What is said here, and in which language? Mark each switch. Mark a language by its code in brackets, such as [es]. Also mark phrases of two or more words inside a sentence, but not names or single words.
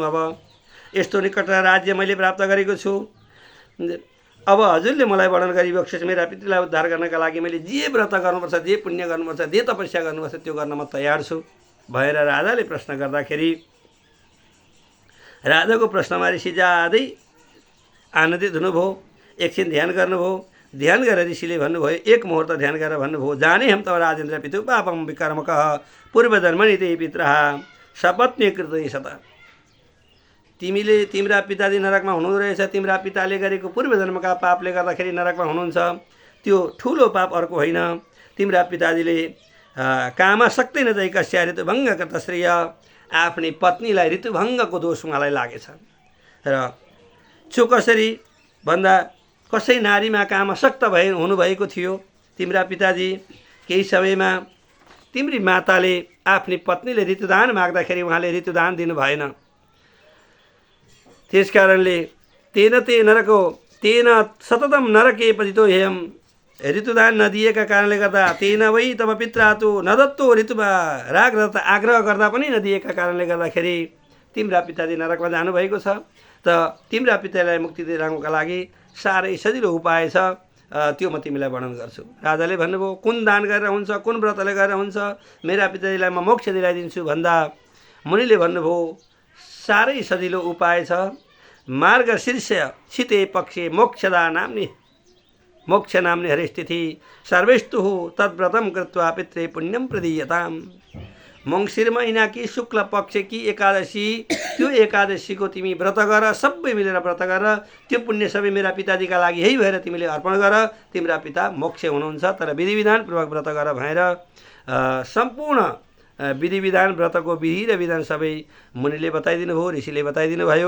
[ne] अब यस्तो निकट राज्य मैले प्राप्त गरेको छु। अब हजुरले मलाई वर्णन गरिबक्सोस्, मेरा पितृलाई उद्धार गर्नका लागि मैले जे व्रत गर्नुपर्छ, जे पुण्य गर्नुपर्छ, जे तपस्या गर्नुपर्छ त्यो गर्न म तयार छु भनेर राजाले प्रश्न गर्दाखेरि राजाको प्रश्नमा ऋषि ज्यादै आनन्दित हुनुभयो। एकछिन ध्यान गर्नुभयो। ध्यान गरेर ऋषिले भन्नुभयो, एक मुहुर्त ध्यान गरेर भन्नुभयो, [sa] जाने हम तव राजेन्द्र पितु पापम विकर्मकः पूर्वजन्मनि ते पितरः सपत्नी कृतै सत। [ne] तिम्रा पिताजी नरकमा हुनुहुँदो रहेछ। तिम्रा पिताले गरेको पूर्वजन्मका पापले गर्दाखेरि नरकमा हुनुहुन्छ। त्यो ठुलो पाप अर्को होइन। तिम्रा पिताजीले [sa] कामासक्तै नजाई कस्या ऋतुभङ्ग कृतश्रेय, [ne] आफ्नै पत्नीलाई ऋतुभङ्गको दोष उहाँलाई लागेछ। र चो कसरी भन्दा कसै नारीमा कामासक्त हुनुभएको थियो तिम्रा पिताजी। केही समयमा तिम्री माताले आफ्नी पत्नीले ऋतुदान माग्दाखेरि उहाँले ऋतुदान दिनु भएन। त्यस कारणले [sa] तेन सततम नरके पतितो हेयम [ne] ऋतुदान नदिएका कारणले गर्दा [sa] तेन वै तब पित्रातु नदत्तो ऋतुमा [ne] राग र आग्रह गर्दा पनि नदिएका कारणले गर्दाखेरि तिम्रा पिताजी नरकमा जानुभएको छ। त तिम्रा पितालाई मुक्ति दिलाउनका लागि साह्रै सजिलो उपाय छ, त्यो म तिमीलाई वर्णन गर्छु। राजाले भन्नुभयो, कुन दान गरेर हुन्छ, कुन व्रतले गरेर हुन्छ, मेरा पिताजीलाई म मोक्ष दिलाइदिन्छु भन्दा मुनिले भन्नुभयो साह्रै सजिलो उपाय छ। [sa] मार्गशीर्ष शीते पक्षे मोक्ष नाम्नि हरिस्थिति सर्वेस्तु तद्व्रतम कृत्वा पितृ पुण्यम प्रदीयताम। [ne] मङ्सिर महिना कि शुक्ल पक्ष कि एकादशी, त्यो एकादशीको तिमी व्रत गर, सबै मिलेर व्रत गर, त्यो पुण्य सबै मेरा पिताजीका लागि यही भएर तिमीले अर्पण गर, तिम्रा पिता मोक्ष हुनुहुन्छ। तर विधिविधानपूर्वक व्रत गर भनेर सम्पूर्ण विधिविधान व्रतको विधि र विधान सबै मुनिले बताइदिनु भयो, ऋषिले बताइदिनु भयो।